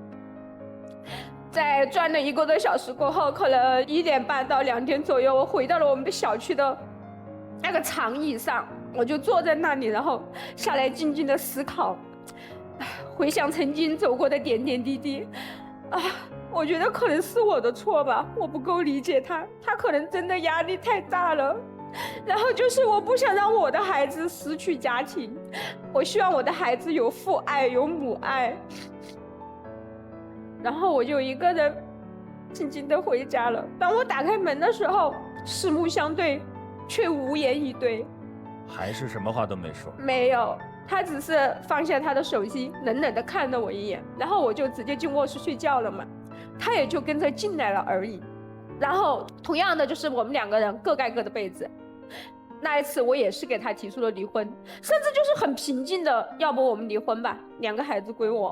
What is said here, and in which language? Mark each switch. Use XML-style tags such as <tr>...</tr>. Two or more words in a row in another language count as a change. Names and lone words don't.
<zh>在轉了1個多小時過後，可能1點半到2點左右，我回到了我們的小區的那個長椅上，我就坐在那裡，然後下來靜靜的思考，回想曾經走過的點點滴滴。我覺得可能是我的錯吧，我不夠理解他，他可能真的壓力太大了。然後就是我不想讓我的孩子失去家庭，我希望我的孩子有父愛有母愛。然後我就一個人靜靜地回家了。當我打開門的時候，四目相對，卻無言以對，還是什麼話都沒說。沒有，他只是放下他的手機，冷冷地看了我一眼，然後我就直接進臥室睡覺了嘛，他也就跟着進來了而已。然後同樣的就是我們2個人各蓋各的被子。那一次我也是給他提出了離婚，甚至就是很平靜的，要不我們離婚吧，2個孩子歸我。</zh>